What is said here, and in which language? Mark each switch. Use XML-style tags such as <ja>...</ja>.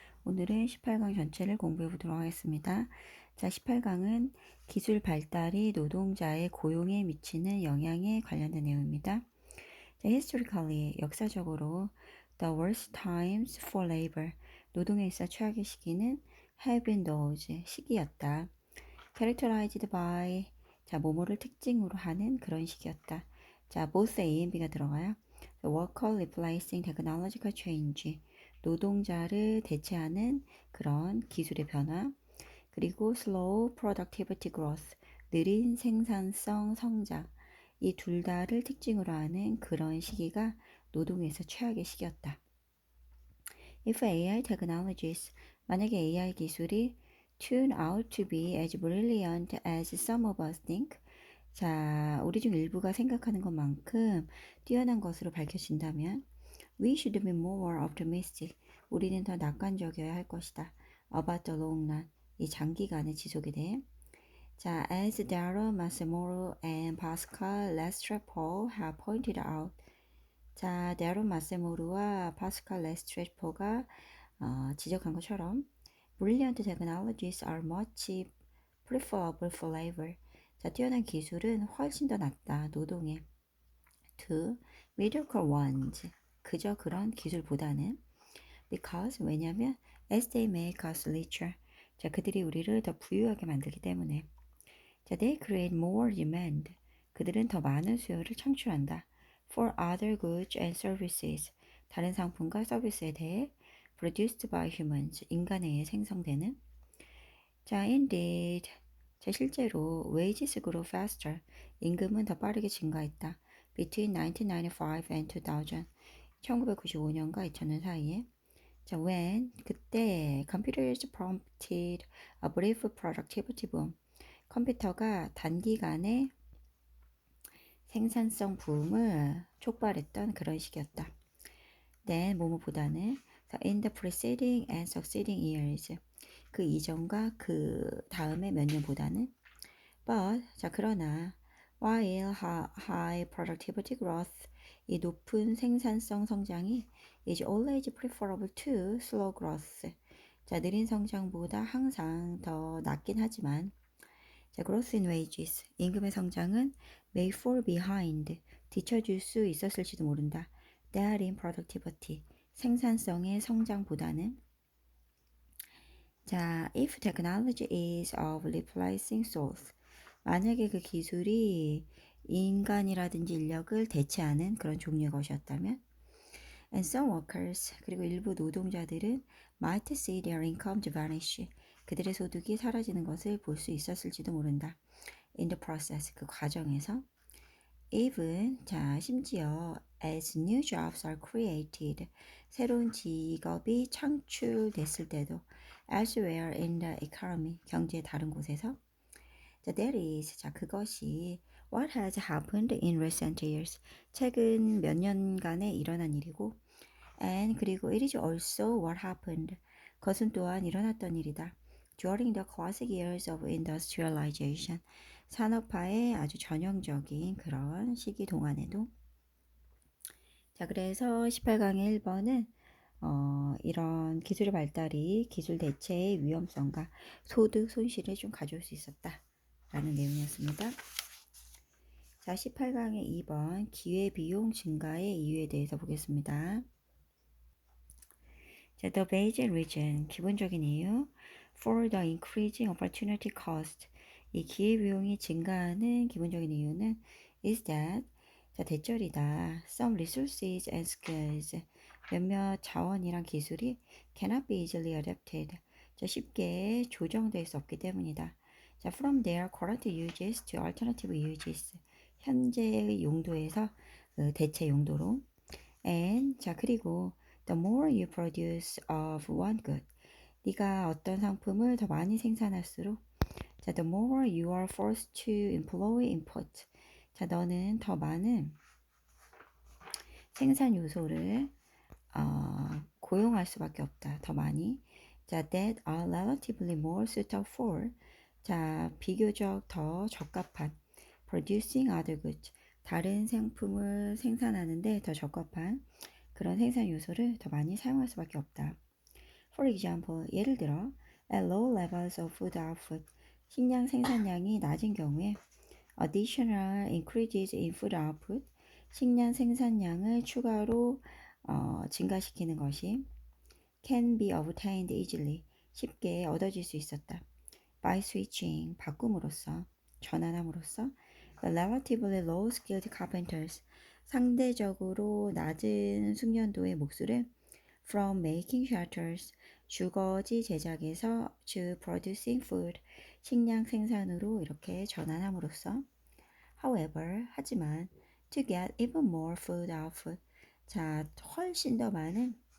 <ko>오늘은 18강 전체를 공부해 보도록 하겠습니다. 자, 18강은 기술 발달이 노동자의 고용에 미치는 영향에 관련된 내용입니다.</ko> <en>자, historically,</en> <ko>역사적으로</ko> <en>the worst times for labor,</en> <ko>노동에 있어 최악의 시기는</ko> <en>have been those,</en> <ko>시기였다.</ko> <en>characterized by,</en> <ko>자, 뭐뭐를 특징으로 하는 그런 시기였다. 자,</ko> <en>both A and B</en> <ko>가 들어가요.</ko> <en>worker replacing technological change,</en> <ko>노동자를 대체하는 그런 기술의 변화. 그리고</ko> <en>slow productivity growth,</en> <ko>느린 생산성 성장. 이 둘 다를 특징으로 하는 그런 시기가 노동에서 최악의 시기였다.</ko> <en>If AI technologies,</en> <ko>만약에 AI 기술이</ko> <en>turn out to be as brilliant as some of us think,</en> <ko>자, 우리 중 일부가 생각하는 것만큼 뛰어난 것으로 밝혀진다면</ko> <en>we should be more optimistic.</en> <ko>우리는 더 낙관적이어야 할 것이다.</ko> <en>About the long run.</en> <ko>이 장기간의 지속에 대해.</ko> <en>자, as Darren Masamoro and Pascal Lestrepo have pointed out.</en> <ko>자, 데론 마세모르와 파스칼 레스트레포가 지적한 것처럼</ko> <en>Brilliant technologies are much preferable for labor.</en> <ko>자, 뛰어난 기술은 훨씬 더 낫다. 노동에.</ko> <en>To mediocre ones.</en> <ko>그저 그런 기술보다는</ko> <en>because</en> <ko>왜냐면</ko> <en>as they make us richer.</en> <ko>자, 그들이 우리를 더 부유하게 만들기 때문에.</ko> <en>자, they create more demand.</en> <ko>그들은 더 많은 수요를 창출한다.</ko> <en>For other goods and services.</en> <ko>다른 상품과 서비스에 대해</ko> <en>produced by humans.</en> <ko>인간에 의해 생성되는. 자,</ko> <en>indeed.</en> <ko>자, 실제로</ko> <en>wages grow faster.</en> <ko>임금은 더 빠르게 증가했다.</ko> <en>Between 1995 and 2000.</en> <ko>1995년과 2000년 사이에.</ko> <en>자, when 그때 computers prompted a brief productivity boom.</en> <ko>컴퓨터가 단기간에 생산성 붐을 촉발했던 그런 시기였다.</ko> <en>Then</en> <ko>뭐뭐보다는</ko> <en>in the preceding and succeeding years.</en> <ko>그 이전과 그 다음에 몇 년보다는 but 자 그러나</ko> <en>while high productivity growth</en> <ko>이 높은 생산성 성장이</ko> <en>is always preferable to slow growth.</en> <ko>자 느린 성장보다 항상 더 낫긴 하지만 자,</ko> <en>growth in wages.</en> <ko>임금의 성장은</ko> <en>may fall behind.</en> <ko>뒤처질 수 있었을지도 모른다.</ko> <en>that in productivity.</en> <ko>생산성의 성장보다는 자,</ko> <en>if technology is of replacing souls.</en> <ko>만약에 그 기술이 인간이라든지 인력을 대체하는 그런 종류의 것이었다면</ko> <en>and some workers</en> <ko>그리고 일부 노동자들은</ko> <en>might see their income vanish.</en> <ko>그들의 소득이 사라지는 것을 볼 수 있었을지도 모른다.</ko> <en>In the process</en> <ko>그 과정에서</ko> <en>even</en> <ko>자 심지어</ko> <en>as new jobs are created</en> <ko>새로운 직업이 창출됐을 때도</ko> <en>elsewhere in the economy</en> <ko>경제의 다른 곳에서</ko> <en>자 that is</en> <ko>자 그것이</ko> <en>what has happened in recent years</en> <ko>최근 몇 년간에 일어난 일이고</ko> <en>and</en> <ko>그리고</ko> <en>it is also what happened</en> <ko>그것은 또한 일어났던 일이다.</ko> <en>During the classic years of industrialization</en> <ko>산업화의 아주 전형적인 그런 시기 동안에도 자 그래서 18강의 1번은 이런 기술의 발달이 기술 대체의 위험성과 소득 손실을 좀 가져올 수 있었다 라는 내용이었습니다. 자 18강의 2번 기회비용 증가의 이유에 대해서 보겠습니다. 자,</ko> <en>the basic reason,</en> <ko>기본적인 이유</ko> <en>for the increasing opportunity cost,</en> <ko>이 기회비용이 증가하는 기본적인 이유는</ko> <en>is that,</en> <ko>자, 대절이다.</ko> <en>Some resources and skills,</en> <ko>몇몇 자원이랑 기술이</ko> <en>cannot be easily adapted,</en> <ko>자, 쉽게 조정될 수 없기 때문이다.</ko> <en>자, from their current uses to alternative uses,</en> <ko>현재 용도에서 대체 용도로</ko> <en>and,</en> <ko>자, 그리고</ko> <en>the more you produce of one good.</en> <ko>네가 어떤 상품을 더 많이 생산할수록 자,</ko> <en>the more you are forced to employ input.</en> <ko>자, 너는 더 많은 생산 요소를 고용할 수밖에 없다. 더 많이.</ko> <en>자, that are relatively more suitable for.</en> <ko>자, 비교적 더 적합한</ko> <en>producing other goods.</en> <ko>다른 상품을 생산하는데 더 적합한 그런 생산 요소를 더 많이 사용할 수밖에 없다.</ko> <en>For example,</en> <ko>예를 들어</ko> <en>at low levels of food output,</en> <ko>식량 생산량이 낮은 경우에</ko> <en>additional increases in food output,</en> <ko>식량 생산량을 추가로 증가시키는 것이</ko> <en>can be obtained easily,</en> <ko>쉽게 얻어질 수 있었다.</ko> <en>By switching,</en> <ko>바꿈으로써, 전환함으로써</ko> <en>the relatively low-skilled carpenters,</en> <ko>상대적으로 낮은 숙련도의 목수를</ko> <en>from making shelters,</en> <ko>주거지 제작에서</ko> <en>to producing food,</en> <ko>식량 생산으로 이렇게 전환함으로써</ko> <en>however,</en> <ko>하지만</ko> <en>to get even more food output,</en> <ko>자, 훨씬 더 많은</ko>